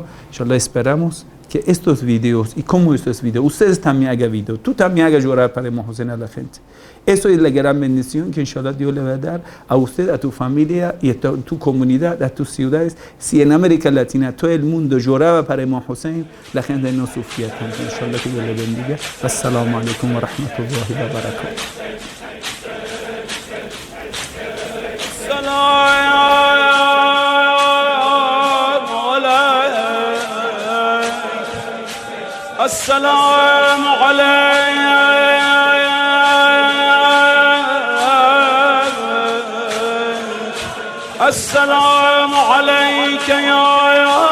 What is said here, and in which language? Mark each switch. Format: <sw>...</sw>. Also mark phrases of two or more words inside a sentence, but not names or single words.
<es>Inshallah esperamos que estos videos, y como estos videos, ustedes también hagan videos, tú también hagas llorar para Imam Hussein a la gente. Eso es la gran bendición que inshallah Dios le va a dar a usted, a tu familia y a tu comunidad, a tus ciudades. Si en América Latina todo el mundo lloraba para Imam Hussein, la gente no sufría tanto. Inshallah que Dios le bendiga.</es> <ar>السلام عليكم ورحمة الله وبركاته. السلام عليك السلام عليك يا</ar>